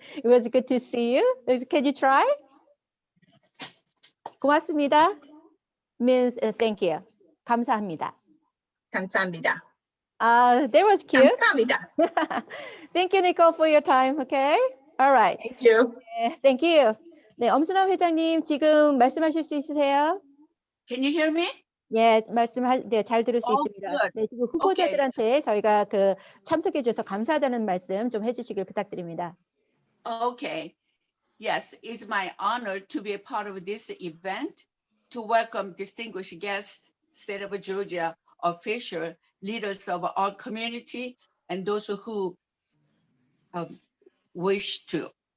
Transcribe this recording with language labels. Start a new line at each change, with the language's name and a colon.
English: It was good to see you. Can you try?
Korean: 고맙습니다
English: means thank you.
Korean: 감사합니다. 감사합니다.
English: That was cute.
Korean: 감사합니다.
English: Thank you, Nicole, for your time. Okay. All right. Thank you. 네, thank you.
Korean: 네, 엄순환 회장님 지금 말씀하실 수 있으세요?
English: Can you hear me?
Korean: 예, 네, 잘 들을 수
English: Oh,
Korean: 있습니다.
English: good.
Korean: 네, 지금 후보자들한테 저희가 그 참석해 주셔서 감사하다는 말씀 좀 해주시길 부탁드립니다.
English: Okay. Yes, it's my honor to be a part of this event to welcome distinguished guests, state of Georgia official, leaders of our community, and those who wish to.